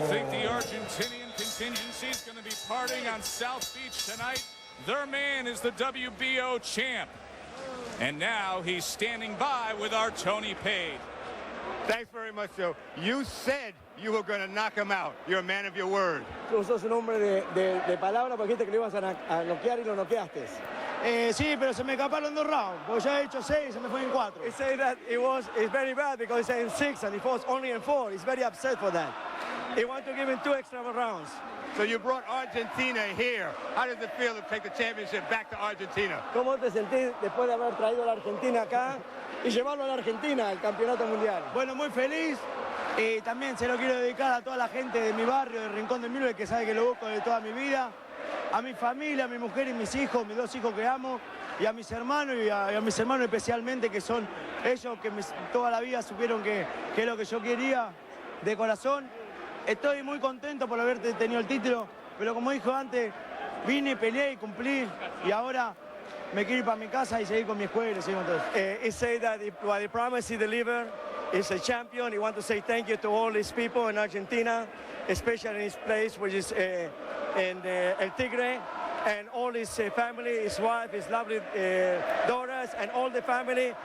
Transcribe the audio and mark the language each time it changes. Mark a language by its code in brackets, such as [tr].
[en] You think the Argentinian can contingency is going to be partying on South Beach tonight. Their man is the WBO champ. And now he's standing by with our Tony Page. Thanks very much, Joe. You said you were going to knock him out. You're a man of your word. [es] Tú sos un hombre de palabra porque dijiste que lo ibas a noquear y lo noqueaste. Sí, pero se me escaparon 2 rounds, porque ya he hecho 6 y se me fue en 4. [en] He said that it's very bad because he's in 6 and he fought only in 4. He's very upset for that. He wanted to give him 2 extra rounds. So you brought Argentina here. How does it feel to take the championship back to Argentina? [es] ¿Cómo te sentís después de haber traído a la Argentina acá y llevarlo a la Argentina al campeonato mundial? Bueno, muy feliz. Y también se lo quiero dedicar a toda la gente de mi barrio, del Rincón del Milo, que sabe que lo busco de toda mi vida. A mi familia, a mi mujer y mis hijos, mis 2 hijos que amo, y a mis hermanos, y a mis hermanos especialmente, que son ellos que toda la vida supieron que es lo que yo quería de corazón. Estoy muy contento por haber tenido el título, pero como dijo antes, vine, peleé y cumplí, y ahora me quiero ir para mi casa y seguir con mi escuela y seguir con todo. [en] He said that what he promised he delivered. He's a champion. He wants to say thank you to all these people in Argentina, especially in his place, which is in El Tigre, and all his family, his wife, his lovely daughters, and all the family.